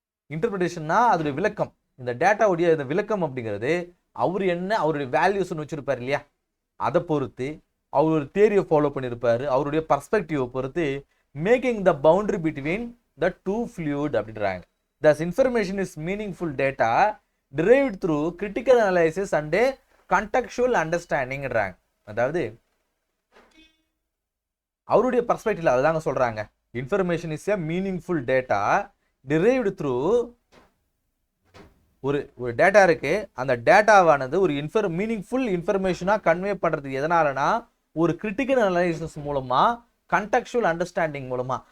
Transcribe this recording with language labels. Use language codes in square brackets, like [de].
[ta] இன்டர்பிரிட்டேஷன்னா அதோடைய விளக்கம், இந்த டேட்டாவுடைய இந்த விளக்கம் அப்படிங்கிறது அவர் என்ன அவருடைய வேல்யூஸ்ன்னு வச்சிருப்பார் இல்லையா, அதை பொறுத்து அவர் ஒரு தியரியை ஃபாலோ பண்ணியிருப்பாரு, அவருடைய பர்ஸ்பெக்டிவை பொறுத்து [en] making the boundary between the two fluid [ta] அப்படின்றாங்க. [en] Thus information is meaningful data derived through critical analysis and contextual understanding. [ta] அதாவது அவருடைய பர்ஸ்பெக்டிவ்ல அதுதாங்க சொல்றாங்க, [en] information is a meaningful data derived through [ta] ஒரு டேட்டா இருக்கு, அந்த டேட்டாவானது ஒரு மீனிங்ஃபுல் இன்ஃபர்மேஷனா கன்வே பண்றது எதனாலனா ஒரு கிரிட்டிக்கல் அனலைசிஸ் மூலமா, கண்டெக்சுவல் அண்டர்ஸ்டாண்டிங் மூலமா.